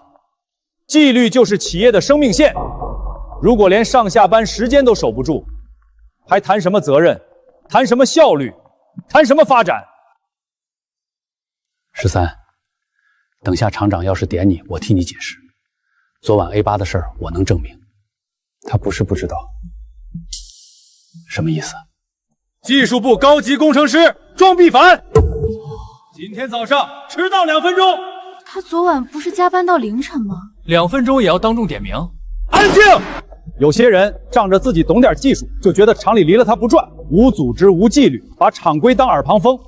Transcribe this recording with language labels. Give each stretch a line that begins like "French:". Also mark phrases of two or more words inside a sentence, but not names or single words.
Chinese: 紀律就是企業的生命線。如果連上下班時間都守不住，還談什麼責任？談什麼效率？談什麼發展？13，等下厂長要是點你，我替你解釋。昨晚 A8 的事儿，我能证明。他不是不知道。什么意思？技術部高級工程師莊必凡，今天早上遲到2分鐘。他昨晚不是加班到凌晨嗎？2分鐘也要當眾點名？安靜！有些人仗着自己懂點技術，就覺得廠裡離了他不轉，无組織无紀律，把廠規當耳旁風。